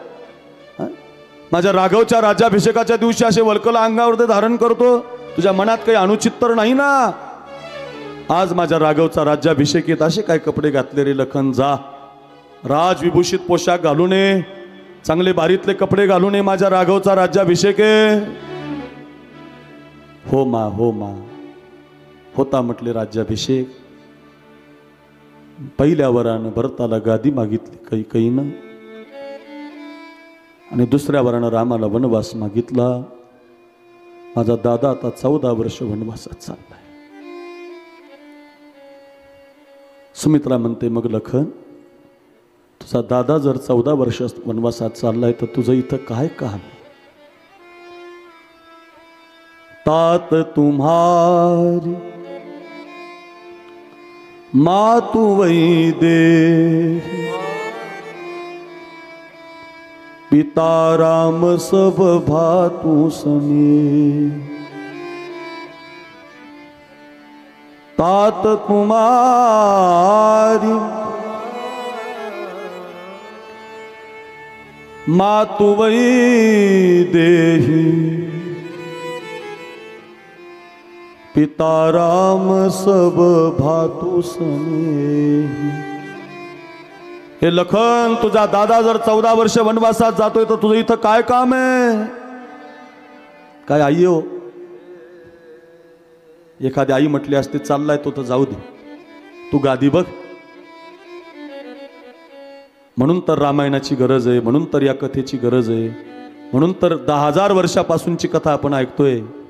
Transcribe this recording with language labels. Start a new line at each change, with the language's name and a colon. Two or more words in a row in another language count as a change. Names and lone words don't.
Marathi: माझ्या राघवच्या राज्याभिषेकाच्या दिवशी असे वल्कल अंगावर ते धारण करतो. तुझ्या मनात काही अनुचित तर नाही ना? आज माझ्या राघवचा राज्याभिषेक येत असे काय कपडे घातले रे लखन? जा, राजविभूषित पोशाख घालू नये, चांगले बारीतले कपडे घालू नये, माझ्या राघवचा राज्याभिषेक आहे. हो मा, हो मा. होता म्हटले राज्याभिषेक. पहिल्या वरानं भरताला गादी मागितली कैकेयीनं आणि दुसऱ्या वरानं रामाला वनवास मागितला. माझा दादा आता 14 वर्ष वनवासात चाललाय. सुमित्रा म्हणते, मग लखन, तुझा दादा जर 14 वर्ष वनवासात चाललाय तर तुझं इथं काय काम?
Awadhi: तात तुम्हारी मातु वै दे, पिता राम सब भातु सने. तात तुम्हारी मातु वै देहि, पिता राम सब भातु सने.
Marathi: हे लखन, तुझा दादा जर 14 वर्ष वनवासात जातोय तर तुझं इथं काय काम आहे? काय आई हो? एखादी आई म्हटली असते, चाललाय तो तर जाऊ दे, तू गादी बघ. म्हणून तर रामायणाची गरज आहे, म्हणून तर या कथेची गरज आहे, म्हणून तर 10,000 वर्षापासूनची कथा आपण ऐकतोय.